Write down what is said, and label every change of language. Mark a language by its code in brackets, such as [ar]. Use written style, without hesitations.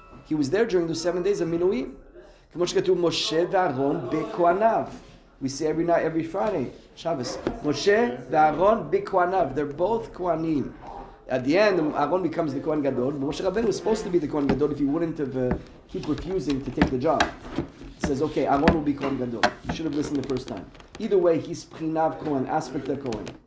[en] He was there during those 7 days of Miluim. [he] כמו שכתוב, משה ואהרון בכהניו. [en] We say every night, every Friday, Shabbos. Moshe ואהרון בכהניו. They're both Kohanim. At the end, Aaron becomes the Kohen Gadol. Moshe Rabbeinu was supposed to be the Kohen Gadol if he wouldn't have keep refusing to take the job. He says, okay, Aaron will be Kohen Gadol. You should have listened the first time. Either way, he's Pchinav Kohen, aspect of Kohen.